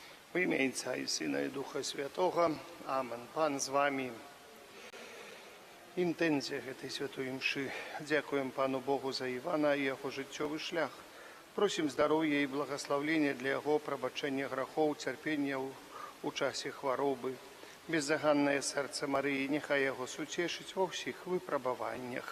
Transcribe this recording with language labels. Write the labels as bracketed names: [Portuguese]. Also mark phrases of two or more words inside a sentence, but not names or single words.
[Ukrainian] В ім'я Отця і Сина і Духа Святого. [Belarusian] Амен. Пан з вами. Інтенція гэтай святой імшы. Дзякуем Пану Богу за Івана і яго жыццёвы шлях. Просім здароўя і благаслаўлення для яго, прабачэння грахоў, цярпення у часе хваробы. Беззаганнае сэрца Марыі, няхай яго суцешыць ва ўсіх выпрабаваннях.